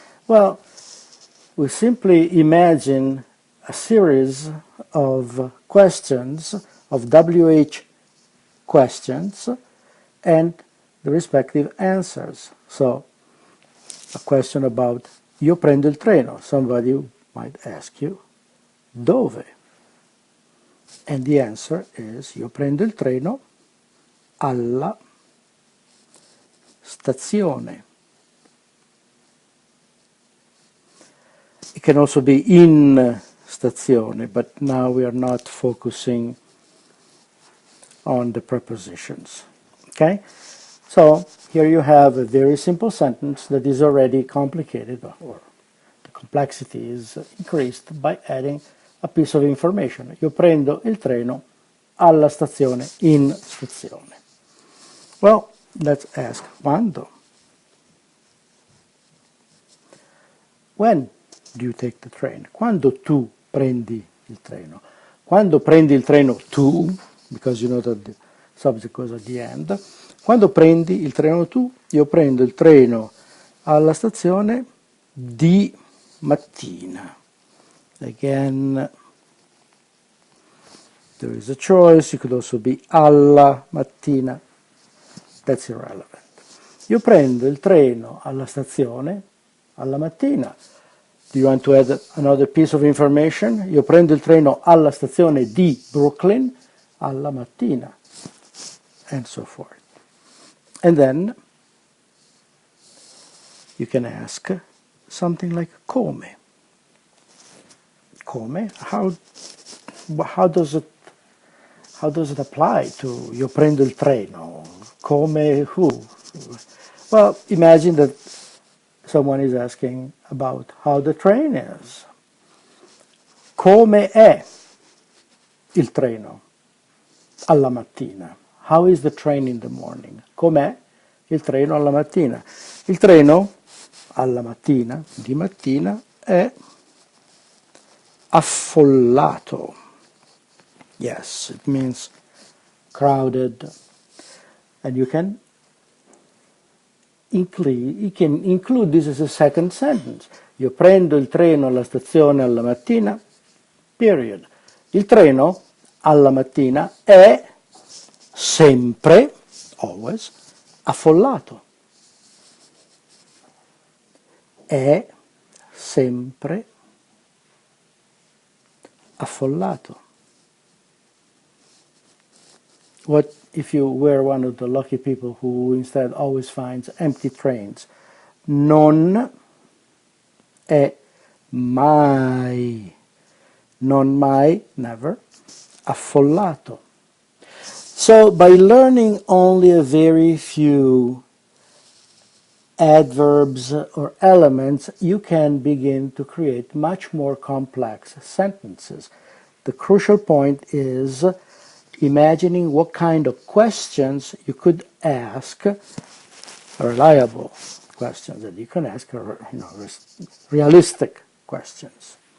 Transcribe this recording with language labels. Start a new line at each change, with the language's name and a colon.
English: Well, we simply imagine a series of questions, of WH questions, and the respective answers. So, a question about
Italian: io prendo il treno.
English: Somebody might ask you, dove? And the answer is
Italian: io prendo il treno alla stazione.
English: It can also be
Italian: in stazione,
English: but now we are not focusing on the prepositions. Okay? So here you have a very simple sentence that is already complicated, or the complexity is increased by adding a piece of information.
Italian: Io prendo il treno alla stazione, in stazione.
English: Well, let's ask quando. When do you take the train?
Italian: Quando tu prendi il treno? Quando prendi il treno tu,
English: because you know that the subject goes at the end.
Italian: Quando prendi il treno tu? Io prendo il treno alla stazione di mattina.
English: Again, there is a choice. It could also be
Italian: alla mattina.
English: That's irrelevant.
Italian: Io prendo il treno alla stazione alla mattina.
English: Do you want to add another piece of information?
Italian: Io prendo il treno alla stazione di Brooklyn alla mattina,
English: and so forth. And then you can ask something like come. Come? How does it apply to
Italian: io prendo il treno?
English: Come who? Well, imagine that someone is asking about how the train is.
Italian: Come è il treno alla mattina?
English: How is the train in the morning?
Italian: Com'è il treno alla mattina? Il treno alla mattina, di mattina, è affollato.
English: Yes, it means crowded. And you can include this as a second sentence.
Italian: Io prendo il treno alla stazione alla mattina,
English: period.
Italian: Il treno alla mattina è sempre,
English: always,
Italian: affollato. È sempre affollato.
English: What if you were one of the lucky people who instead always finds empty trains?
Italian: Non è mai, non mai,
English: never,
Italian: affollato.
English: So by learning only a very few adverbs or elements, you can begin to create much more complex sentences. The crucial point is imagining what kind of questions you could ask, reliable questions that you can ask, or realistic questions.